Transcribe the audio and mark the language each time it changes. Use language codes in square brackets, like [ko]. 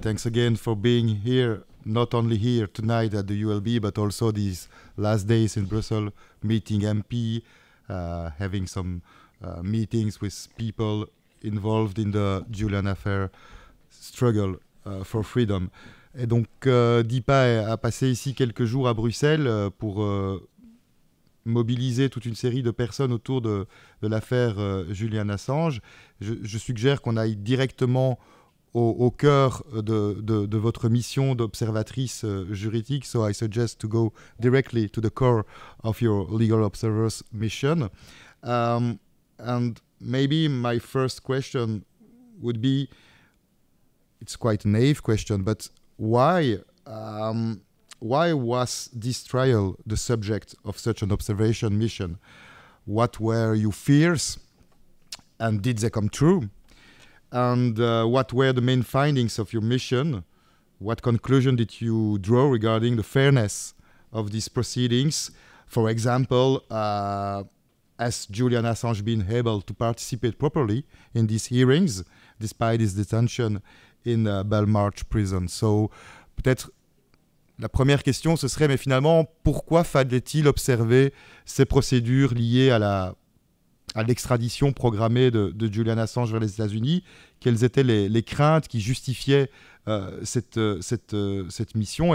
[en] Thanks again for being here, not only here tonight at the ULB, but also these last days in Brussels, meeting MP, having some meetings with people involved in the Julian affair struggle for freedom. [fr] Et donc, Deepa a passé ici quelques jours à Bruxelles pour mobiliser toute une série de personnes autour de l'affaire Julian Assange. Je suggère qu'on aille directement au cœur de votre mission d'observatrice juridique. [en] So I suggest to go directly to the core of your legal observer's mission. And maybe my first question would be, it's quite a naive question, but why was this trial the subject of such an observation mission? What were your fears, and did they come true? And what were the main findings of your mission? What conclusion did you draw regarding the fairness of these proceedings? For example, has Julian Assange been able to participate properly in these hearings, despite his detention in Belmarsh prison? [fr] So, peut-être la première question, ce serait, mais finalement, pourquoi fallait-il observer ces procédures liées à l'extradition programmée de Julian Assange vers les États-Unis? Quelles étaient les craintes qui justifiaient cette mission?